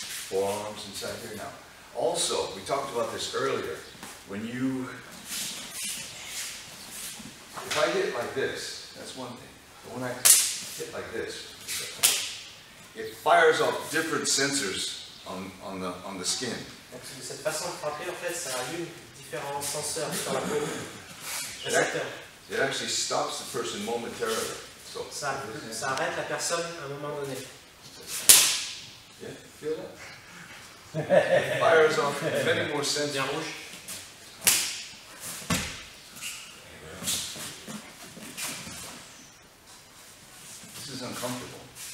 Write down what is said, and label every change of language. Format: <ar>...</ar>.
<en>Forearms inside here. Now, also, we talked about this earlier. When you, if I hit like this, that's one thing. But when I hit like this, it fires off different sensors on the skin.</en> <fr>Donc de cette façon de frapper, en fait, ça allume différents senseurs sur la peau.</fr> <en>It actually stops the person momentarily. So</en> <fr>ça arrête la personne à un moment donné.</fr> <en>Yeah, feel that? Fires off many more sensors.</en> <fr>Bien rouge.</fr> <en>This is uncomfortable.</en>